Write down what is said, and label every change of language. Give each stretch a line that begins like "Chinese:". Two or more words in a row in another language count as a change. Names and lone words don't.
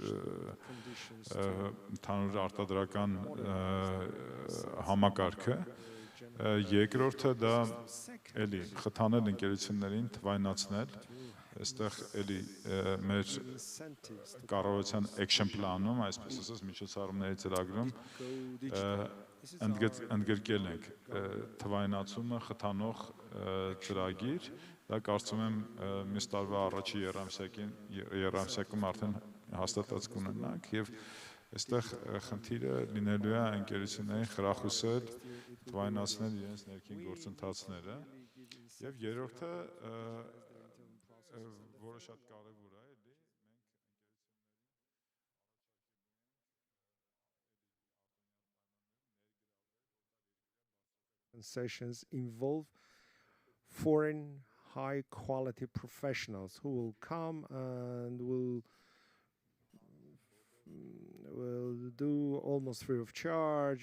Armenian: ընդհանուր արտադրական համակարգը։ Երկրորդը դա էլի խթանել ընկերություններին, թվայնացնել, այստեղ էլի մեր կառավարության
English: action plan-
Armenian: ում, այսպես ասած, միջոցառումների ծրագրում ընդգրկել ենք թվայնացումը խթանող ծրագիր, դա կարծում եմ մյուս տարվա առաջի եռամսյակում արդեն հաստատած կունենանք եւ այստեղ խնդիրը լինելու է ընկերություններին խրախուսել թվայնացնել իրենց ներքին գործընթացները եւ երրորդը որը շատ կարեւոր է
English: sessions involve foreign high quality professionals who will come and will do almost free of charge.